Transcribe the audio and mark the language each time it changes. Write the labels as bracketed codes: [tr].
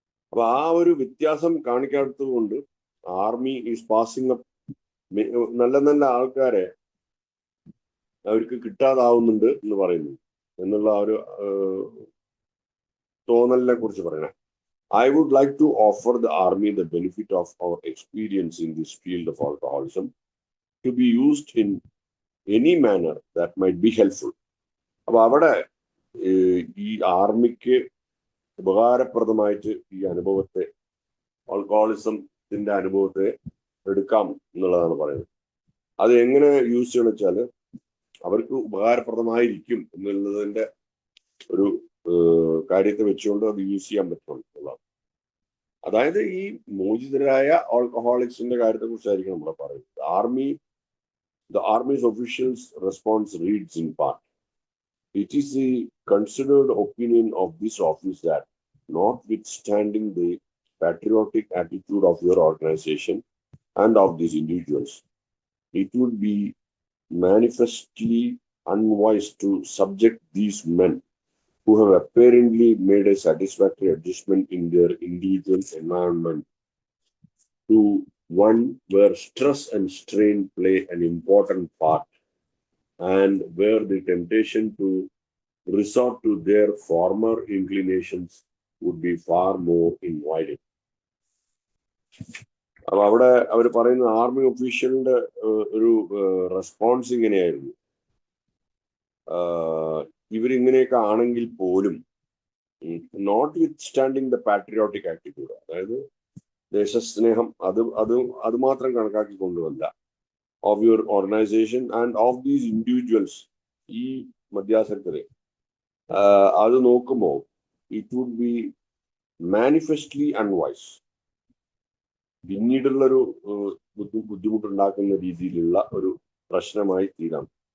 [ml] അപ്പൊ ആ ഒരു വ്യത്യാസം കാണിക്കാത്തത് കൊണ്ട് ആർമി [en] is passing up [ml] നല്ല നല്ല ആൾക്കാരെ അവർക്ക് കിട്ടാതാവുന്നുണ്ട് എന്ന് പറയുന്നു എന്നുള്ള ഒരു തോന്നലിനെ കുറിച്ച് പറയണേ. [en] I would like to offer the army the benefit of our experience in this field of alcoholism to be used in any manner that might be helpful. [ml] അപ്പൊ അവിടെ ഈ ആർമിക്ക് ഉപകാരപ്രദമായിട്ട് ഈ അനുഭവത്തെ, ആൽക്കഹോളിസത്തിന്റെ അനുഭവത്തെ എടുക്കാം എന്നുള്ളതാണ് പറയുന്നത്. അത് എങ്ങനെ യൂസ് ചെയ്യണം വെച്ചാൽ അവർക്ക് ഉപകാരപ്രദമായിരിക്കും എന്നുള്ളതിന്റെ ഒരു കാര്യത്തെ വെച്ചുകൊണ്ട് അത് യൂസ് ചെയ്യാൻ പറ്റുള്ളതാണ്. അതായത് ഈ മോചിതരായ ആൽക്കഹോളിക്സിന്റെ കാര്യത്തെ കുറിച്ചായിരിക്കും നമ്മൾ പറയുന്നത്. [en] The Army's officials' response reads in part, "It is the considered opinion of this office that, notwithstanding the patriotic attitude of your organization and of these individuals, it would be manifestly unwise to subject these men, who have apparently made a satisfactory adjustment in their individual environment, to one where stress and strain play an important part, and where the temptation to resort to their former inclinations would be far more inviting." [ml] അപ്പൊ അവിടെ അവർ പറയുന്ന army ഒഫീഷ്യലിന്റെ ഒരു response ഇങ്ങനെയായിരുന്നു. ഇവരിങ്ങനെയൊക്കെ ആണെങ്കിൽ പോലും, [en] notwithstanding the patriotic attitude, [ml] അതായത് ദേശസ്നേഹം അത് മാത്രം കണക്കാക്കി കൊണ്ടുവല്ല, [en] of your organisation and of these individuals, [ml] ഈ മധ്യാസക്തരെ അത് നോക്കുമ്പോൾ [en] it would be manifestly unwise, [ml] പിന്നീടുള്ളൊരു ബുദ്ധിമുട്ടുണ്ടാക്കുന്ന രീതിയിലുള്ള ഒരു പ്രശ്നമായി തീരാം.